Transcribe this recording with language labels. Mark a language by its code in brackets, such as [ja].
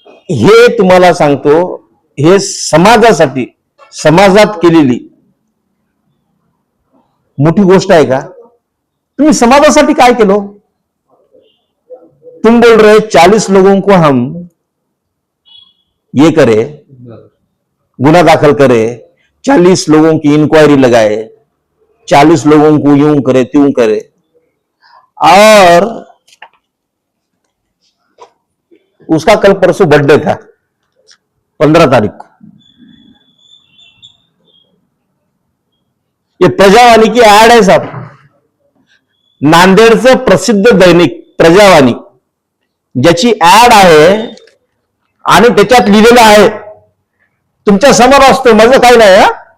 [mr] हे तुम्हाला सांगतो, हे समाजासाठी, समाजात केलेली मोठी गोष्ट आहे का? तुम्ही समाजासाठी काय केलं? [hi] तुम बोल रहे 40 लोगों को हम ये करे, गुना दाखल करे, 40 लोगों की इंक्वायरी लगाए, 40 लोगों को यूं करे त्यों करे, और उसका कल परसों बर्थडे था 15 तारीख को. ये प्रजावाणी की [mr] ऍड आहे साहब, नांदेडचं प्रसिद्ध दैनिक प्रजावाणी, ज्याची ऍड आहे आणि त्याच्यात लिहिलेलं आहे, तुमच्या समोर असतो, माझं काही नाही हा.